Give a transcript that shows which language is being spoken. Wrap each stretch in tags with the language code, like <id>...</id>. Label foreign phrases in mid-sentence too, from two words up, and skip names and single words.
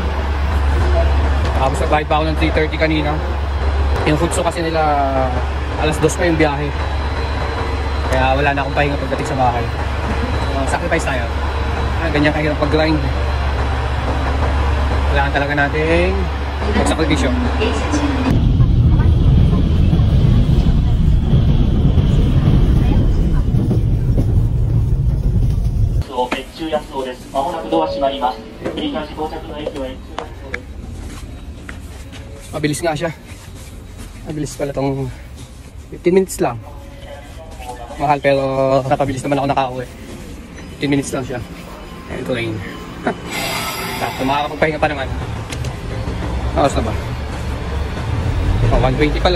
<tl>Tapos nagbayad pa ako ng 330 kanina. Yung Futsu kasi nila alas 2 pa yung biyahe. Kaya wala na akong pahinga pagdating sa bahay. Sacrifice tayo. Ganyan kahirap pag-grind. Kailangan talaga natin magsakripisyo.</tl> <ja>別注安装です。まもなくドア閉まります。繰り返し到着の駅は越中安装です。</ja> <tl>Mabilis nga siya. Mabilis pala tong 15 minutes lang. Mahal pero napabilis naman ako nakauwi. 15 minutes lang siya.</tl> <en>And train.</en> <tl>Tapos makakapagpahinga pa naman. Aos na ba? Oh, 120 pa lang.</tl>